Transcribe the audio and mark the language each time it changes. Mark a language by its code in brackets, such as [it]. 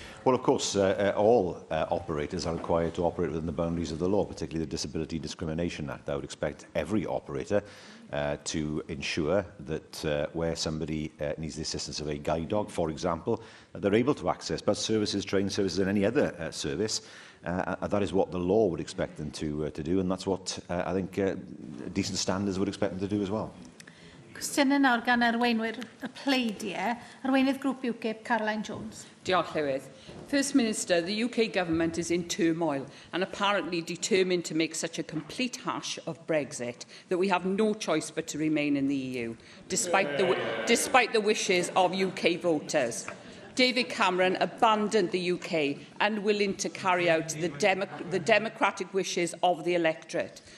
[en] Well, of course, all operators are required to operate within the boundaries of the law, particularly the Disability Discrimination Act. I would expect every operator to ensure that where somebody needs the assistance of a guide dog, for example, they're able to access bus services, train services and any other service. That is what the law would expect them to do, and that's what I think decent standards would expect them to do as well. [cy] Cwestiynau nawr gan arweinwyr y pleidiau, arweinydd grŵp UKIP, Caroline Jones. Diolch, Llywydd. [en] First Minister, the UK Government is in turmoil and apparently determined to make such a complete hash of Brexit that we have no choice but to remain in the EU, despite the wishes of UK voters. David Cameron abandoned the UK, unwilling to carry out the democratic wishes of the electorate.